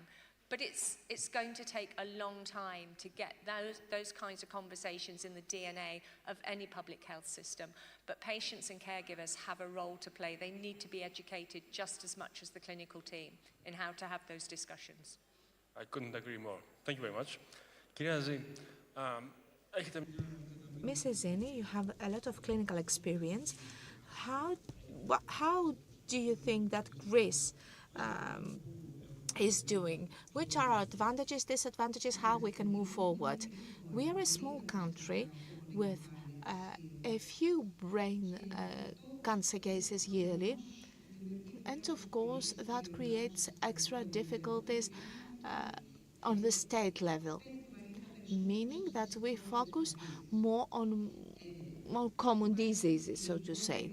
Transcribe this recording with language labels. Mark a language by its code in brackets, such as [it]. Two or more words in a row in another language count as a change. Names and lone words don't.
[en] But it's going to take a long time to get those kinds of conversations in the DNA of any public health system. But patients and caregivers have a role to play. They need to be educated just as much as the clinical team in how to have those discussions. I couldn't agree more. Thank you very much. [el] Κυρία Ζή, έχετε... [en] Mrs. Zini, you have a lot of clinical experience. How do you think that Greece is doing? Which are our advantages, disadvantages, how we can move forward? We are a small country with a few brain cancer cases yearly, and of course that creates extra difficulties on the state level, meaning that we focus more on more common diseases, so to say.